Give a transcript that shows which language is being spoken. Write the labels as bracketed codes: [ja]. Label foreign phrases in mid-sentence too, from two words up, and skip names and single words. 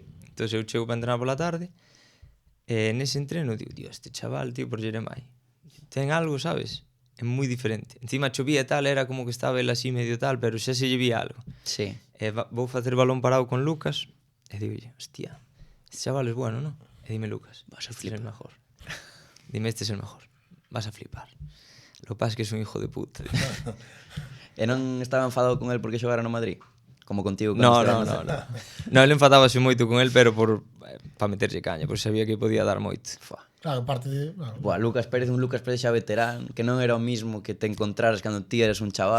[gl] Entón eu chego para entrenar pola tarde e nese entreno digo, tío, este chaval, tío, por Jeremai ten algo, sabes? É moi diferente. Encima chovía e tal, era como que estaba el así medio tal, pero xa se lle vía algo. [es] Sí. [gl] E vou facer balón parado con Lucas e digo, [es] hostia, este chaval es bueno, ¿no? [gl] E dime, Lucas, vas a flipar. [es] Este es el mejor. Dime, este es el mejor. Vas a flipar. Lo que pasa es que es un hijo de puta. [gl] E non estaba enfadado con él porque xogara no Madrid? Como contigo. No, ele enfadábase moito con él, pero para meterse caña, porque sabía que podía dar moito. Claro, parte de... Claro. Buah, Lucas Pérez xa veterán, que non era o mismo que te encontraras cando ti eres un chaval.